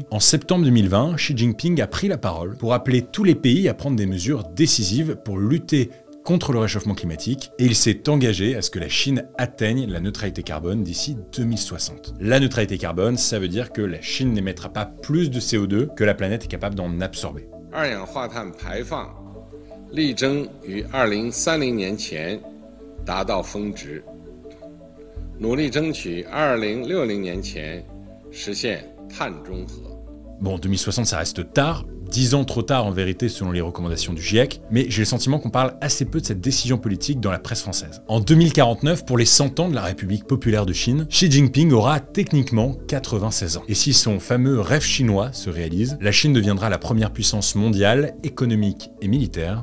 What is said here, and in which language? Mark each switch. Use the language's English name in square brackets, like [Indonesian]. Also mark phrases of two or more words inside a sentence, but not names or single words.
[French] En septembre 2020, Xi Jinping a pris la parole pour appeler tous les pays à prendre des mesures décisives pour lutter contre le réchauffement climatique, et il s'est engagé à ce que la Chine atteigne la neutralité carbone d'ici 2060. La neutralité carbone, ça veut dire que la Chine n'émettra pas plus de CO2 que la planète est capable d'en absorber. [Chinese] 二氧化碳排放力争于2030年前达到峰值，努力争取2060年前实现碳中和。 [French] Bon, 2060, ça reste tard, 10 ans trop tard en vérité selon les recommandations du GIEC, mais j'ai le sentiment qu'on parle assez peu de cette décision politique dans la presse française. En 2049, pour les 100 ans de la République populaire de Chine, Xi Jinping aura techniquement 96 ans. Et si son fameux rêve chinois se réalise, la Chine deviendra la première puissance mondiale, économique et militaire.